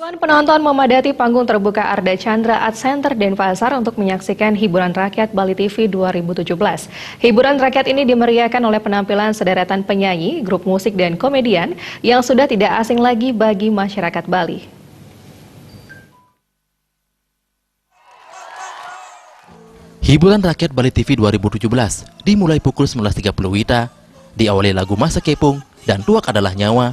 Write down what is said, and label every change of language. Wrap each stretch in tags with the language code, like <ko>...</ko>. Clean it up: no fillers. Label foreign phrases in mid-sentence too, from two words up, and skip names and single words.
<id>penonton memadati panggung terbuka Arda Chandra Art Center Denpasar untuk menyaksikan hiburan rakyat Bali TV 2017. Hiburan rakyat ini dimeriahkan oleh penampilan sederetan penyanyi, grup musik dan komedian yang sudah tidak asing lagi bagi masyarakat Bali. Hiburan rakyat Bali TV 2017 dimulai pukul 19.30 WITA, diawali lagu Masa Kepung dan Tuak Adalah Nyawa.</id>